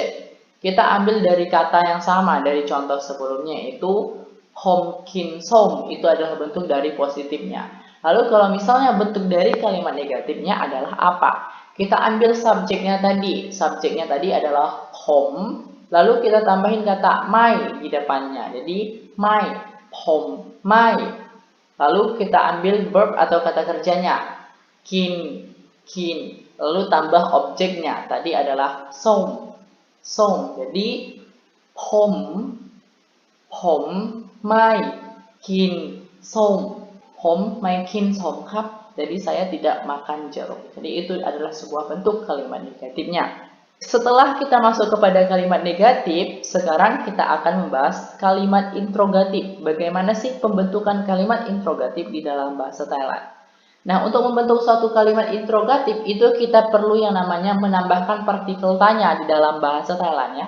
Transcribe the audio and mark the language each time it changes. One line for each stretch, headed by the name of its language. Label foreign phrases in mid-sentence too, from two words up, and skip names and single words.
Indonesian: Kita ambil dari kata yang sama dari contoh sebelumnya yaitu
Thai: ผม กิน ส้ม
Indonesian: itu adalah bentuk dari positifnya. Lalu kalau misalnya bentuk dari kalimat negatifnya adalah apa? Kita ambil subjeknya tadi. Subjeknya tadi adalah hom. Lalu kita tambahin kata my di depannya. Jadi
Thai: ไม่ ผม ไม่.
Indonesian: Lalu kita ambil verb atau kata kerjanya.
Thai: กิน กิน.
Indonesian: lalu tambah objeknya. Tadi adalah som. Jadi
Thai: ผมไม่กินส้มผมไม่กินส้มครับ.
Indonesian: Jadi saya tidak makan jeruk. Jadi itu adalah sebuah bentuk kalimat negatifnya. Setelah kita masuk kepada kalimat negatif, sekarang kita akan membahas kalimat interrogatif. Bagaimana sih pembentukan kalimat interrogatif di dalam bahasa Thailand? Nah, untuk membentuk suatu kalimat interrogatif itu kita perlu yang namanya menambahkan partikel tanya di dalam bahasa Thailand ya.